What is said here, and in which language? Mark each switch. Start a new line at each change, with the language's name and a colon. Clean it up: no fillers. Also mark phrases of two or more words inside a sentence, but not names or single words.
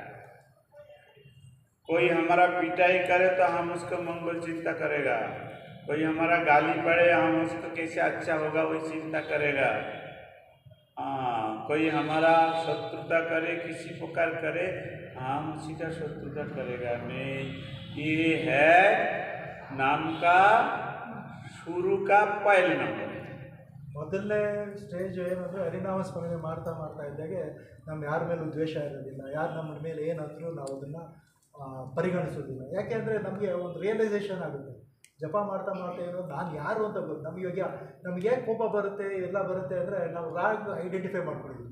Hindi: कोई हमारा पिटाई करे तो हम उसको मंगल चिंता करेगा, कोई हमारा गाली पड़े हम उसको कैसे अच्छा होगा वही चिंता करेगा। हाँ, कोई हमारा शत्रुता करे, किसी प्रकार करे, हम उसी का शत्रुता करेगा नहीं। ये है नाम का शुरू का पहला नंबर।
Kannada: ಮೊದಲನೇ ಸ್ಟೇಜ್ ಏನಂದರೆ ಹರಿನಾಮ ಸ್ಮರಣೆ ಮಾಡ್ತಾ ಮಾಡ್ತಾ ಇದ್ದಾಗೆ ನಮ್ಮ ಯಾರ ಮೇಲೂ ದ್ವೇಷ ಇರೋದಿಲ್ಲ, ಯಾರು ನಮ್ಮ ಮೇಲೆ ಏನಾದರೂ ನಾವು ಅದನ್ನು ಪರಿಗಣಿಸೋದಿಲ್ಲ. ಯಾಕೆಂದರೆ ನಮಗೆ ಒಂದು ರಿಯಲೈಸೇಷನ್ ಆಗುತ್ತೆ. ಜಪ ಮಾಡ್ತಾ ಮಾಡ್ತಾ ಏನೋ ನಾನು ಯಾರು ಅಂತ ಗೊತ್ತು. ನಮಗೆ ಕೋಪ ಬರುತ್ತೆ ಎಲ್ಲ ಬರುತ್ತೆ ಅಂದರೆ ನಾವು ರಾಗ್ ಐಡೆಂಟಿಫೈ ಮಾಡ್ಕೊಂಡಿದ್ದೀವಿ.